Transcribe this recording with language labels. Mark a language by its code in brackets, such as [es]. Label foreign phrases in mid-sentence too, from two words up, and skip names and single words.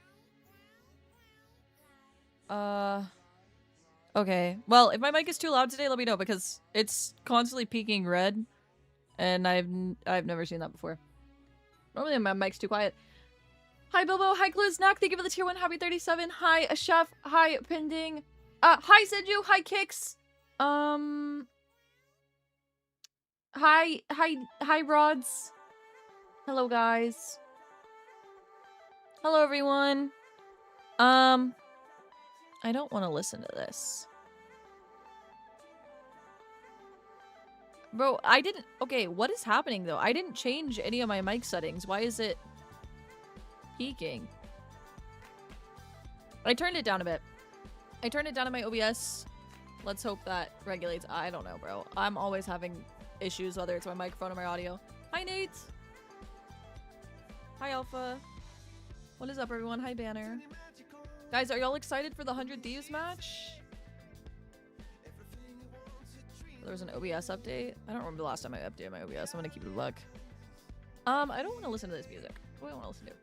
[en] Okay. Well, if my mic is too loud today, let me know, because it's constantly peaking red, and I've never seen that before. Normally my mic's too quiet. Hi Bilbo, hi Gluznak, thank you for the tier 1, happy 37. Hi Chef, hi Pending. Hi Senju, hi Kix. Hi Rods. Hello guys. Hello everyone. I don't want to listen to this. Bro, I didn't... Okay, what is happening though? I didn't change any of my mic settings. Why is it peaking? I turned it down a bit. I turned it down in my OBS. Let's hope that regulates. I don't know, bro. I'm always having issues, whether it's my microphone or my audio. Hi, Nate. Hi, Alpha. What is up, everyone? Hi, Banner. Guys, are y'all excited for the 100 Thieves match? There was an OBS update. I don't remember the last time I updated my OBS. I'm gonna keep it a buck. I don't want to listen to this music. What do I want to listen to?